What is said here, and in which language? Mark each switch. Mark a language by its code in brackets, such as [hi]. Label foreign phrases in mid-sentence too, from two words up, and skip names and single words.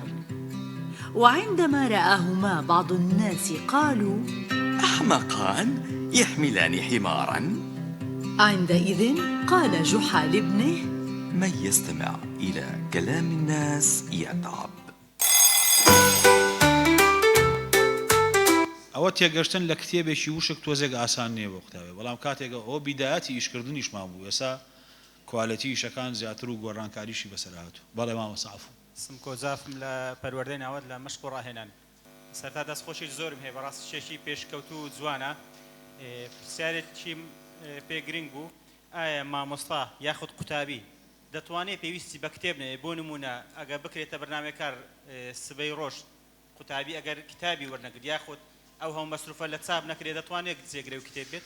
[ar] وعندما رآهما بعض الناس قالوا أحمقان يحملان حمارا. عندئذ قال جحا لابنه من يستمع إلى كلام الناس يتعب. [ckb] ئەوە تێگەشتن لە کتێبێکی وشک تۆزێک ئاسان نییە بۆ قوتابێ بەڵام کاتێکە ئەو بیدایەتی ئیشکردنیشمان بوو ئێستا کواڵەتی ئیشەکان زیاتر و گۆڕانکاریشی بەسەر هاتوو بەڵێ مامۆستا سمکۆزافم لە پەروەردەی ناوەت لە مەشق و ڕاهێنان سەرتا دەستخۆشی زۆرم هەیە بەڕاستی شێشی پێشکەوت و جوانە پرسیارێکی پێ گرنگ بوو ئایا مامۆستا یاخود قوتابی دەتوانێت پێویستی بە کتێب نەیە بۆ نمونە ئەگەر بکرێتە بەرنامەکار سبەی ڕۆژ قوتابی ئەگەر کتابی وەرنەگرت یاخود ئەو هەم مەسروفە لە چاپ نەکرێت دەتوانێت جێگرێ و کتێب بێت